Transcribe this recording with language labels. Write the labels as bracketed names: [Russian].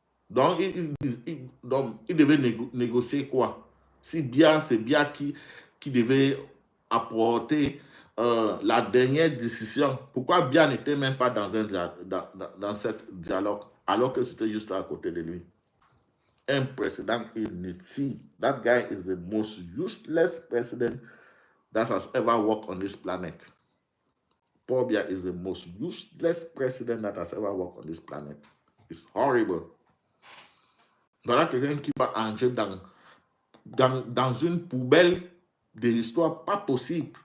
[French] Donc, il devait négocier quoi? Si bien, c'est bien qui devait apporter la dernière décision. Pourquoi Biya n'était même pas dans ce dialogue, alors que c'était juste à côté de lui? Un président inutile. [English] That guy is the most useless president that has ever walked on this planet. Paul Biya is the most useless president that has ever walked on this planet. It's horrible. [French] Voilà quelqu'un qui va entrer dans une poubelle de l'histoire pas possible.